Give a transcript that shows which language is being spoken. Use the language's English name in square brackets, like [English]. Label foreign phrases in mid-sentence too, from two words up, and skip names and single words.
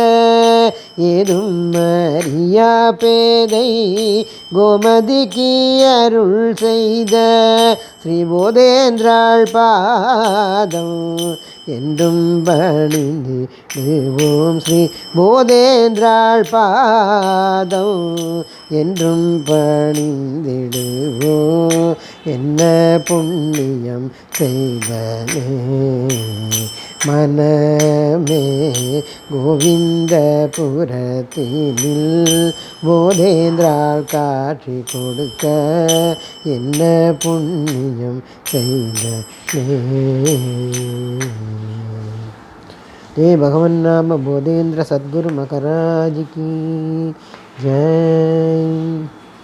[Tamil] ஏதும் அறியா பேதை கோமதிக்கு அருள் செய்த ஸ்ரீ போதேந்திராள் பாதம் என்றும் பணிந்திடுவோம் ஸ்ரீ போதேந்திராள் பாதம் என்றும் பணிந்திடுவோம் என்ன புண்ணியம் செய்தனே மனமே கோவிந்த புரத்தினில் போதேந்திராள் காட்சி கொடுக்க என்ன புண்ணியம் செய்தனே [Hindi] हे भगवान नाम बोधेंद्र सद्गुरु महाराज की जय।